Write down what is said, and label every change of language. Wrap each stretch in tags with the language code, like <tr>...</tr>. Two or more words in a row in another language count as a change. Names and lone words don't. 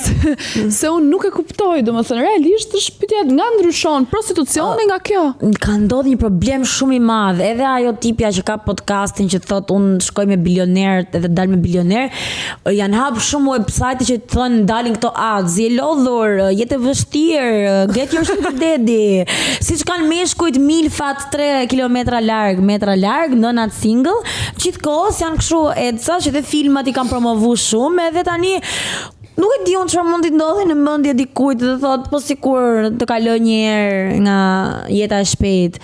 <sq>Se unë nuk e kuptoj, domethënë realisht është pyetja nga ndryshon prostitucioni nga kjo. Ka ndodhur një problem shumë i madh, edhe ajo tipja që ka podcastin që thot unë shkoj me bilionerët edhe dal me bilioner, janë hap shumë website që thonë dalin këto ads, je lodhur, jetë vështirë,</sq> <en>get your sugar daddy.</en> <sq>Siç kanë meshkujt milfat 3 kilometra larg, metra larg, nënat single, gjithkohës janë kështu eca që dhe filmat i kanë promovu shumë, edhe tani nuk e di unë çfarë mund t'i ndodhi në mendje dikujt dhe thot po sikur të kaloj një herë nga jeta e shpejt.</sq>